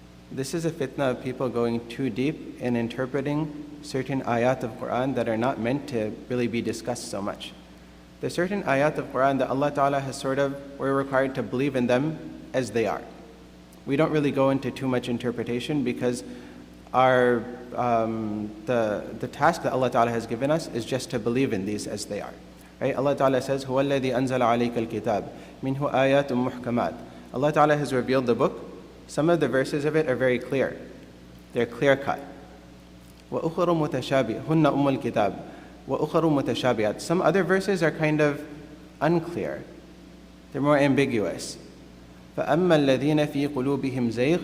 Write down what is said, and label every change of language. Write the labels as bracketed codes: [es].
[en] This is a fitna of people going too deep in interpreting certain ayat of Qur'an that are not meant to really be discussed so much. There's certain ayat of Qur'an that Allah Ta'ala has we're required to believe in them as they are. We don't really go into too much interpretation because the task that Allah Ta'ala has given us is just to believe in these as they are. Right? Allah Ta'ala says, [ar] هُوَ الَّذِي أَنزَلَ عَلَيْكَ الْكِتَابِ مِنْهُ آيَاتٌ مُحْكَمَاتٌ. [en] Allah Ta'ala has revealed the book. Some of the verses of it are very clear. They're clear-cut. [ar] وَأُخَرُ مُتَشَابِهَةٌ هُنَّ أُمُّ الْكِتَابِ وَأُخَرُ مُتَشَابِهَةٌ. [en] Some other verses are kind of unclear. They're more ambiguous. [ar] فَأَمَّا الَّذِينَ فِي قُلُوبِهِمْ زَيْغٌ.